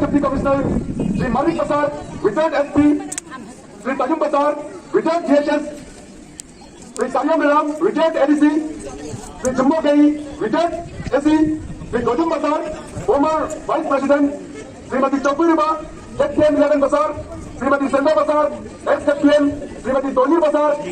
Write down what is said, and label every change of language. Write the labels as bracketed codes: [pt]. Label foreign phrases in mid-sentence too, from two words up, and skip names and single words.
[en] Deputy Commissioner Sri Marik Basar, Retired SP Sri Tajum Basar, Retired GHS Sri Saryam Ram, Retired ADC Sri Jumbo Gai, Retired SC Sri Gojum Basar, former Vice President Srimati Chowdhury Riba, ZKM 11 Basar, Srimati Sandhya Basar, ex captain Srimati Tonir Basar,